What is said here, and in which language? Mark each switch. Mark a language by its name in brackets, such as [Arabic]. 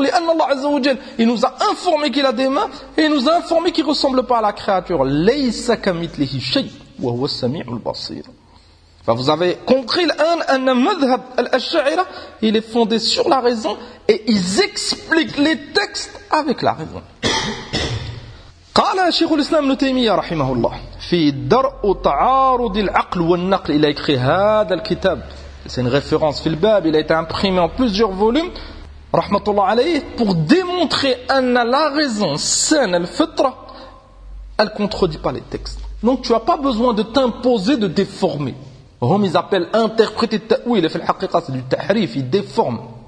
[French] Les Allah Azza wa Jal, il nous a informé qu'il a des mains, et il nous a informé qu'il ressemble pas à la créature. [Arabic] Laysa kamithlihi shay, wa huwa as-sami'ul basir. [French] Enfin, vous avez compris l'un, un madhhab al-ash'ira, il est fondé sur la raison et ils expliquent les textes avec la raison. [Arabic] قال شيخ الإسلام ابن تيمية رحمه الله في درء تعارض العقل والنقل. [French] Il a écrit [Arabic] هذا الكتاب. [French] C'est une référence. [Arabic] Fil bab, [French] il a été imprimé en plusieurs volumes. Rahmatullah alayhi, pour démontrer أن la raison saine, الفطرة, elle contredit pas les textes. Donc tu as pas besoin de t'imposer, de déformer. Hum, ils appellent interpréter ta'wil, et fait le haqqiqa, c'est du tahrif, il déforme.